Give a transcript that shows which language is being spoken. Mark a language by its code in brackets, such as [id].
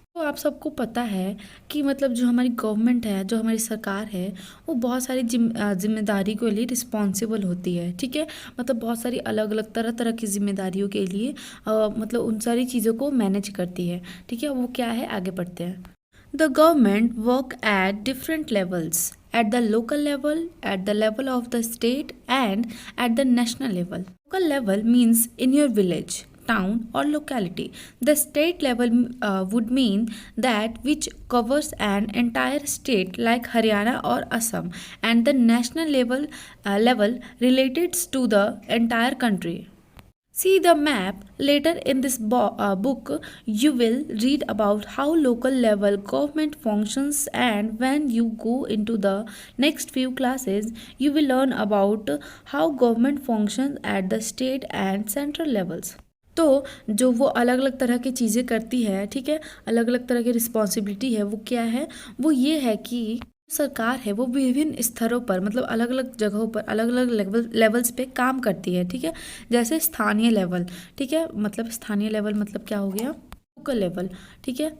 [hi] तो आप सबको पता है कि मतलब जो हमारी गवर्नमेंट है, जो हमारी सरकार है, वो बहुत सारी जिम्मेदारी के लिए रिस्पॉन्सिबल होती है, ठीक है, मतलब बहुत सारी अलग अलग तरह तरह की जिम्मेदारियों के लिए मतलब उन सारी चीज़ों को मैनेज करती है, ठीक है। वो क्या है, आगे बढ़ते हैं। [en] The government work at different levels, at the local level, at the level of the state, and at the national level. Local level means in your village, town, or locality. The state level would mean that which covers an entire state like Haryana or Assam, and the national level related to the entire country. See the map. Later in this book, you will read about how local level government functions, and when you go into the next few classes, you will learn about how government functions at the state and central levels. [hi] तो जो वो अलग अलग तरह की चीज़ें करती है, ठीक है, अलग अलग तरह की रिस्पॉन्सिबिलिटी है, वो क्या है, वो ये है कि सरकार है वो विभिन्न स्तरों पर मतलब अलग अलग जगहों पर अलग अलग लेवल्स पे काम करती है, ठीक है। जैसे स्थानीय लेवल, ठीक है, मतलब स्थानीय लेवल मतलब क्या हो गया, लोकल लेवल, ठीक है।